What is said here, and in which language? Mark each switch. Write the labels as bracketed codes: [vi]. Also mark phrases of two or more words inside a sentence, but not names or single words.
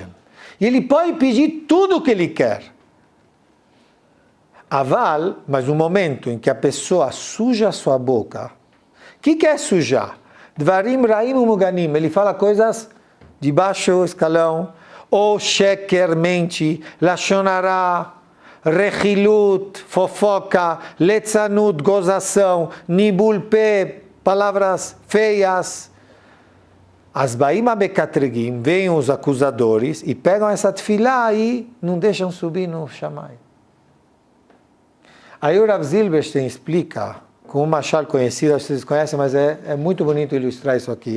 [pt] E ele pode pedir tudo o que ele quer. Aval, mas no momento em que a pessoa suja a sua boca, o que é sujar? [he] דברים רעים מגונים, [pt] ele fala coisas de baixo escalão, ou sheker, mente, lashonará, rechilut, fofoca, letzanut, gozação, nibulpe, palavras feias. [he] אז באים המקטרגים, [pt] vêm os acusadores e pegam essa tefilá e não deixam subir no Shammai. Aí o Rav Zilberstein explica, com um machal conhecido, vocês conhecem, mas é muito bonito ilustrar isso aqui.